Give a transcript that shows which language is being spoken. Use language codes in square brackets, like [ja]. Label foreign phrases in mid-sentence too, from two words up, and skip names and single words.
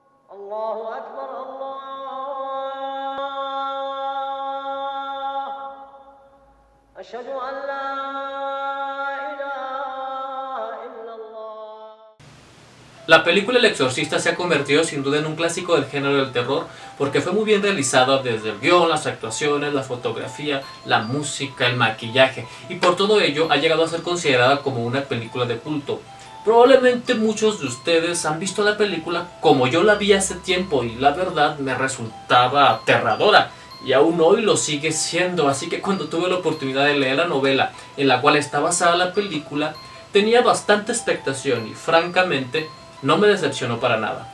[ar] الله أكبر الله أشهد أن لا إله إلا الله. [es] La película El Exorcista se ha convertido sin duda en un clásico del género del terror porque fue muy bien realizada desde el guión, las actuaciones, la fotografía, la música, el maquillaje, y por todo ello ha llegado a ser considerada como una película de culto. Probablemente muchos de ustedes han visto la película como yo la vi hace tiempo y la verdad me resultaba aterradora y aún hoy lo sigue siendo, así que cuando tuve la oportunidad de leer la novela en la cual está basada la película tenía bastante expectación y francamente no me decepcionó para nada.